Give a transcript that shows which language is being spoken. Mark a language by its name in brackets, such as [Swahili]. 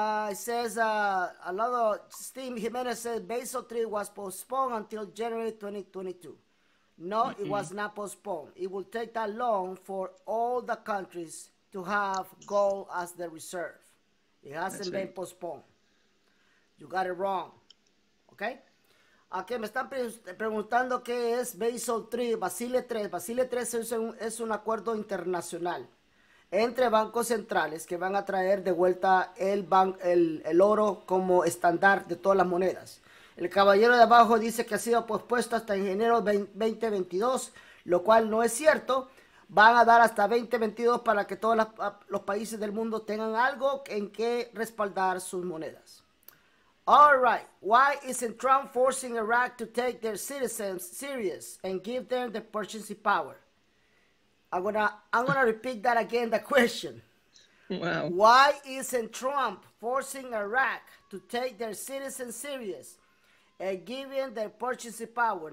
[English] It says, another, Steve Jimenez says, Basel III was postponed until January 2022. No, it was not postponed. It will take that long for all the countries to have gold as the reserve. It hasn't been postponed. You got it wrong. Okay? [Spanish] Aquí me están preguntando qué es Basel III, Basile III. Basile III es un acuerdo internacional entre bancos centrales que van a traer de vuelta el oro como estándar de todas las monedas. El caballero de abajo dice que ha sido pospuesto hasta enero 2022, lo cual no es cierto. Van a dar hasta 2022 para que todos los países del mundo tengan algo en que respaldar sus monedas. [English] All right. Why isn't Trump forcing Iraq to take their citizens serious and give them the purchasing power? I'm gonna repeat that again, the question. Wow. Why isn't Trump forcing Iraq to take their citizens serious and giving their purchasing power?